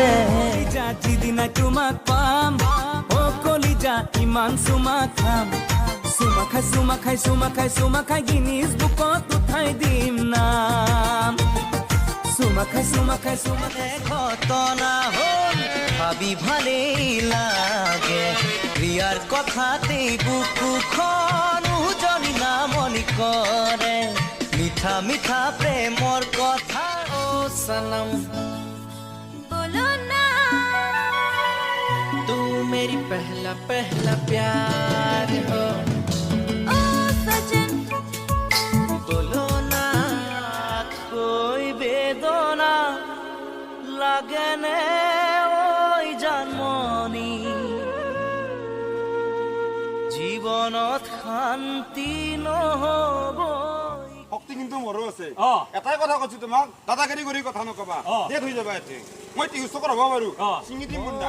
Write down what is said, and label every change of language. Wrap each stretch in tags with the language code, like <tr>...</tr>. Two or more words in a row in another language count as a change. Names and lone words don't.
<as>যিদিনা তোমাক পাম অ কলিজা ইমান চুমা খাম চুমা খাই গিনিজ বুকত উঠাই দিম নাম চুমা খাই ঘটনা হ'ল ভাবি ভালেই লাগে প্ৰিয়াৰ কথাতেই বুকুখন উজনি নামনি কৰে মিঠা মিঠা প্ৰেমৰ কথা অ সনম</as> <hi>बोलो ना तू मेरी पहला पहला प्यार हो ओ सजन बोलो ना कोई बेदना</hi> <as>লাগে নে ওই জানমনি জীৱনত শান্তি নহব শক্তি কিন্তু মোৰো আছে এটাই কথা কৈছো তোমাক দাদাগিৰি কৰি কথা নকবা ডেট হৈ যাবা এতে মই টিউচন হ'ব বাৰু চিঙি দিম বুন্দা</as>